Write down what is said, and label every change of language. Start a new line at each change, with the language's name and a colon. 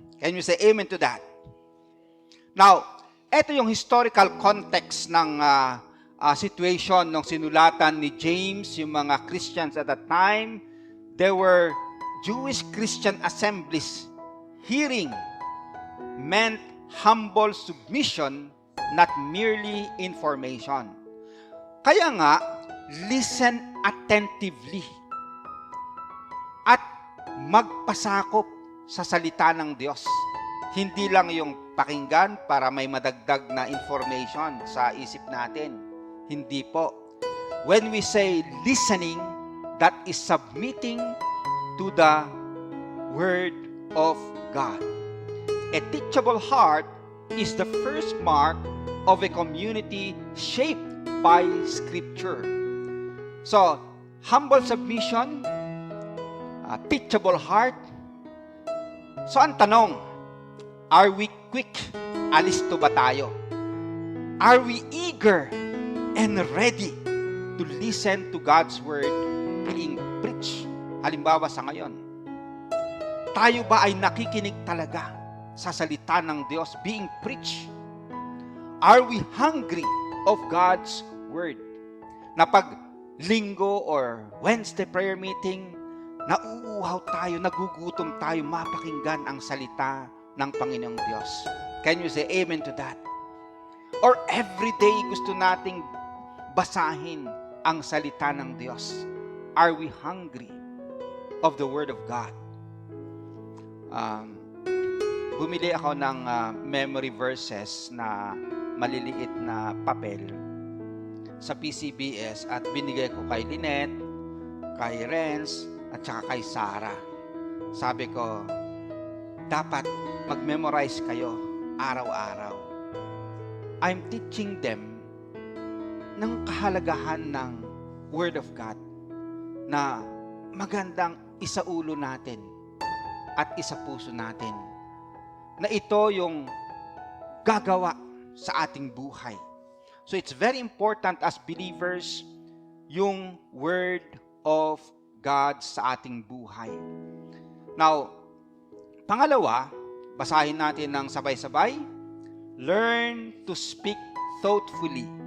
English: Can you say amen to that? Now,
Filipino: ito yung
English: historical context ng situation
Filipino: nung sinulatan ni James, yung mga
English: Christians at that time. There were Jewish Christian assemblies. Hearing meant humble submission, not merely information.
Filipino: Kaya nga,
English: listen attentively
Filipino: at magpasakop sa salita ng Diyos. Hindi lang yung pakinggan para may madagdag na information sa isip natin. Hindi po.
English: When we say listening, that is submitting to the Word of God. A teachable heart is the first mark of a community shaped by Scripture. So, humble submission, a teachable heart.
Filipino: So, ang tanong,
English: are we quick?
Filipino: Alisto ba tayo?
English: Are we eager and ready to listen to God's Word being preached?
Filipino: Halimbawa sa ngayon, tayo ba ay nakikinig talaga sa salita ng Diyos
English: being preached? Are we hungry of God's Word?
Filipino: Na pag linggo or Wednesday prayer meeting, nauuhaw tayo, nagugutom tayo mapakinggan ang salita ng Panginoong Diyos.
English: Can you say amen to that?
Filipino: Or every day gusto nating basahin ang salita ng Diyos?
English: Are we hungry of the Word of God?
Filipino: Bumili ako ng memory verses na maliliit na papel sa PCBS at binigay ko kay Lynette, kay Renz, at saka kay Sarah. Sabi ko, dapat mag-memorize kayo araw-araw.
English: I'm teaching them
Filipino: ng kahalagahan ng Word of God na magandang isaulo natin at isapuso natin. Na ito yung gagawa sa ating buhay.
English: So it's very important as believers, yung Word of God
Filipino: sa ating buhay. Now, pangalawa, basahin natin ng sabay-sabay.
English: Learn to speak thoughtfully.